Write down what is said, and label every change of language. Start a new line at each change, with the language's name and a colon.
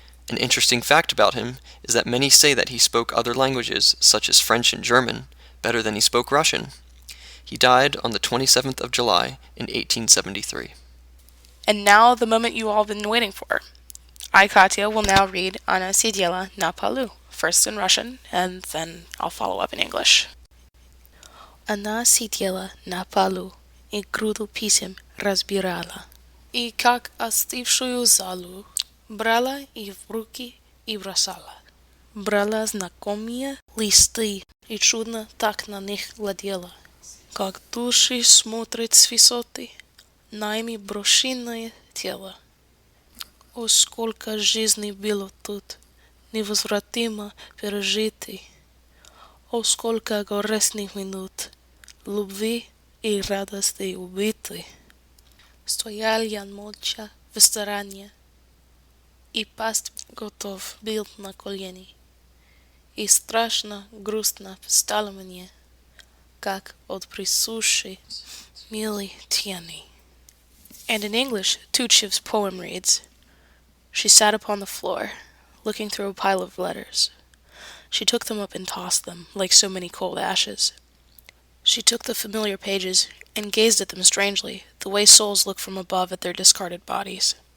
English: An interesting fact about him is that many say that he spoke other languages, such as French and German, better than he spoke Russian. He died on the 27th of July in 1873. And now the moment you all been waiting for. I, Katya, will now read
Russian: Она сидела на полу,
English: first in Russian, and then I'll follow up in English.
Russian: Она сидела на полу и груду писем разбирала, и как остывшую залу брала и в руки и бросала. Брала знакомые листы и чудно так на них глядела, как души смотрят с высоты на ими брошенное тело. О, сколько жизни было тут, невозвратимо пережитой! О, сколько горестных минут, любви и радости убитой! Стоял я молча в стороне, и пасть готов был на колени, и страшно грустно стало мне, как от присущей милой тени.
English: And in English, Tutchev's poem reads, She sat upon the floor, looking through a pile of letters. She took them up and tossed them, like so many cold ashes. She took the familiar pages and gazed at them strangely, the way souls look from above at their discarded bodies.